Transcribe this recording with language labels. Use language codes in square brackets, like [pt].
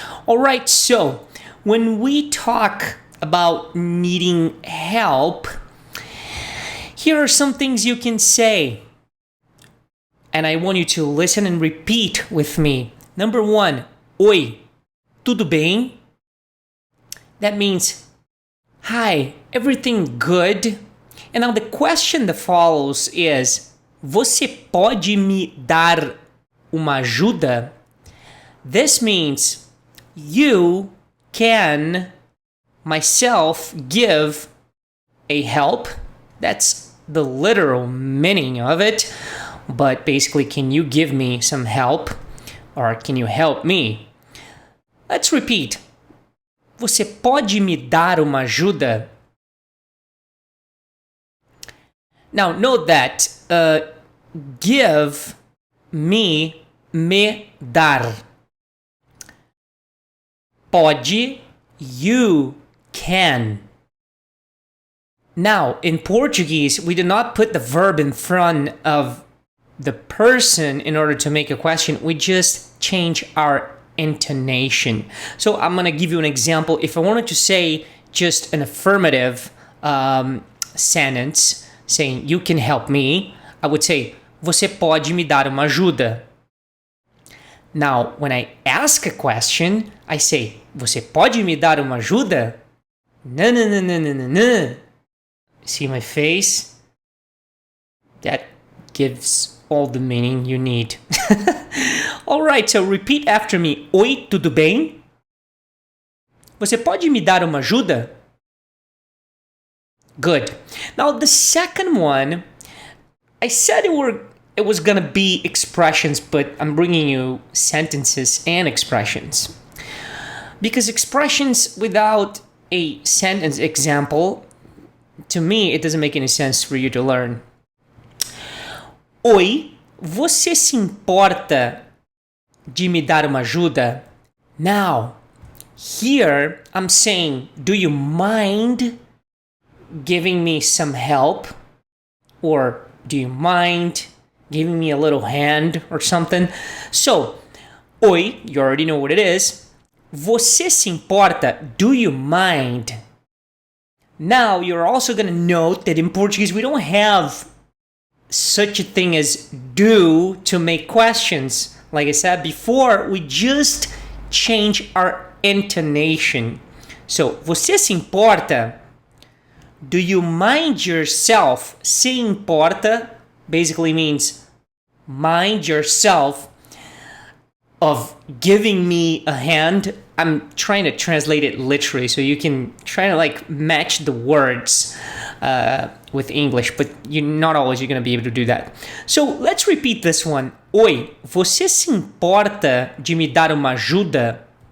[en] All right, so when we talk about needing help, here are some things you can say. And I want you to listen and repeat with me. Number one, [pt] oi, tudo bem? [en] That means, hi, everything good? And now the question that follows is, [pt] você pode me dar uma ajuda? [en] This means you can, myself, give a help. That's the literal meaning of it. But basically, can you give me some help? Or can you help me? Let's repeat. [pt] Você pode me dar uma ajuda? [en] Now, note that give, [pt] me dar. [en] Pode, you can. Now, in Portuguese, we do not put the verb in front of the person in order to make a question. We just change our intonation. So I'm going to give you an example. If I wanted to say just an affirmative sentence saying, you can help me, I would say, [pt] você pode me dar uma ajuda? [en] Now, when I ask a question, I say, [pt] você pode me dar uma ajuda? [en] No, no, no, no, no, no, no. See my face? That gives all the meaning you need. Alright, so repeat after me. [pt] Oi, tudo bem? Você pode me dar uma ajuda? [en] Good. Now, the second one, I said it was going to be expressions, but I'm bringing you sentences and expressions. Because expressions without a sentence example, to me, it doesn't make any sense for you to learn. [pt] Oi, você se importa de me dar uma ajuda? [en] Now, here I'm saying, do you mind giving me some help? Or do you mind giving me a little hand or something? So, oi, you already know what it is. [pt] Você se importa? [en] Do you mind? Now, you're also going to note that in Portuguese, we don't have such a thing as do to make questions. Like I said before, we just change our intonation. So, [pt] você se importa? [en] Do you mind yourself? [pt] Se importa [en] basically means mind yourself of giving me a hand. I'm trying to translate it literally so you can try to match the words with English, but not always you're going to be able to do that. So let's repeat this one. [pt] Oi, você se importa de me dar uma ajuda?